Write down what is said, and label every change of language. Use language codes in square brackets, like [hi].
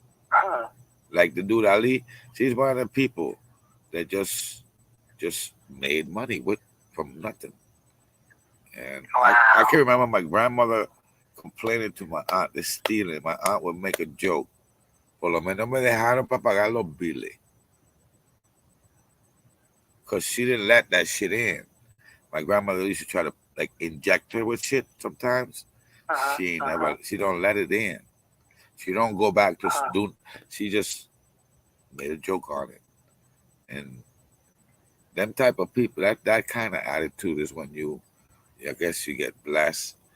[en] Hmm. Like the dude Ali, she's one of the people that just made money with from nothing. And I can Wow. remember my grandmother complaining to my aunt, they're stealing. My aunt would make a joke. [es] Por lo menos me dejaron para pagar los biles. [en] Because she didn't let that shit in. My grandmother used to try to like inject her with shit sometimes. Uh-huh. Uh-huh. She don't let it in. She don't go back to Uh-huh. do. She just made a joke on it. And them type of people, that kind of attitude is when I guess you get blessed.